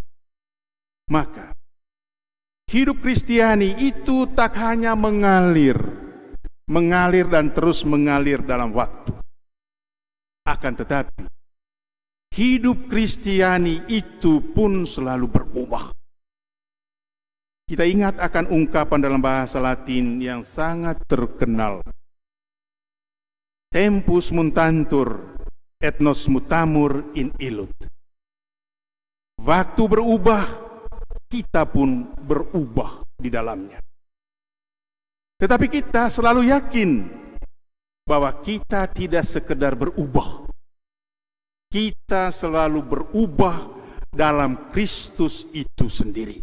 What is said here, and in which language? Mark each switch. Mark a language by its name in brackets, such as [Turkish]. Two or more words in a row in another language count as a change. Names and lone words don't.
[Indonesian] Maka, hidup Kristiani itu tak hanya mengalir dan terus mengalir dalam waktu. Akan tetapi, hidup Kristiani itu pun selalu berubah. Kita ingat akan ungkapan dalam bahasa Latin yang sangat terkenal. [Latin] Tempus mutantur et nos mutamur in illud. [Indonesian] Waktu berubah, kita pun berubah di dalamnya. Tetapi kita selalu yakin bahwa kita tidak sekedar berubah. Kita selalu berubah dalam Kristus itu sendiri.